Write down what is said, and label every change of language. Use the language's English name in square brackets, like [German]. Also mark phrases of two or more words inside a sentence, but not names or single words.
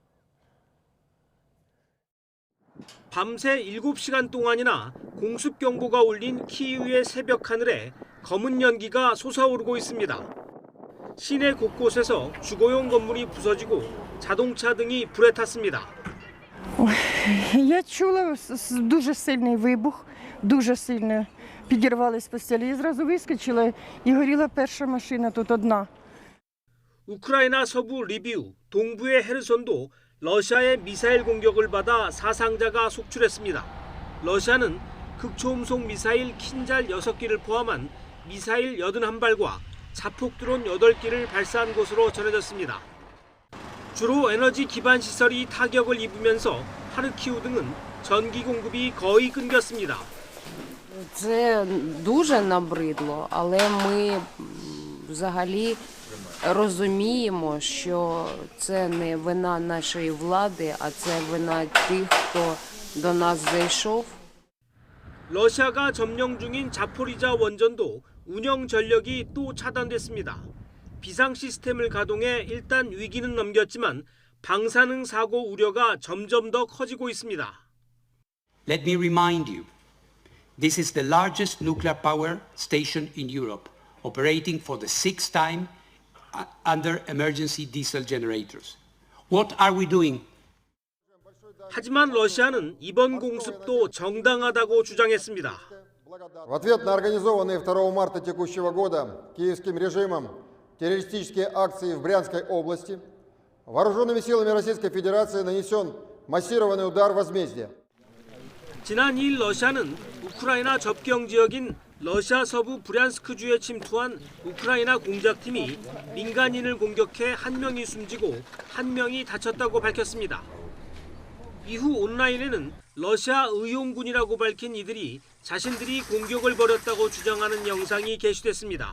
[Korean] 밤새 7시간 동안이나 공습 경보가 울린 키이우의 새벽 하늘에 검은 연기가 솟아오르고 있습니다. 시내 곳곳에서 주거용 건물이 부서지고 자동차 등이 불에 탔습니다. [Ukrainian] Я чула дуже сильний вибух, дуже сильно підірвались постелі. Я зразу вискочила і горіла перша машина тут одна. [Korean] 우크라이나 서부 리비우, 동부의 헤르손도 러시아의 미사일 공격을 받아 사상자가 속출했습니다. 러시아는 극초음속 미사일 킨잘 6기를 포함한 미사일 81발과 자폭 드론 8기를 발사한 것으로 전해졌습니다. 주로 에너지 기반 시설이 타격을 입으면서 하르키우 등은 전기 공급이 거의 끊겼습니다. [Ukrainian] Це дуже набридло, але ми взагалі розуміємо, що це не вина нашої влади, а це вина тих, хто до нас зайшов. [Korean] 러시아가 점령 중인 자포리자 원전도 운영 전력이 또 차단됐습니다. 비상 시스템을 가동해 일단 위기는 넘겼지만 방사능 사고 우려가 점점 더 커지고 있습니다. [English] Let me remind you, this is the largest nuclear power station in Europe, operating for the 6th time under emergency diesel generators. What are we doing? [Korean] 하지만 러시아는 이번 공습도 정당하다고 주장했습니다. [Russian] В ответ на организованные 2 марта текущего года киевским режимом террористические акции в Брянской области вооруженными силами Российской Федерации нанесен массированный удар возмездия. [Korean] 지난 2일 러시아는 우크라이나 접경 지역인 러시아 서부 브ян스크주에 침투한 우크라이나 공작팀이 민간인을 공격해 1명이 숨지고 1명이 다쳤다고 밝혔습니다. 이후 온라인에는 러시아 의용군이라고 밝힌 이들이 자신들이 공격을 벌였다고 주장하는 영상이 게시됐습니다.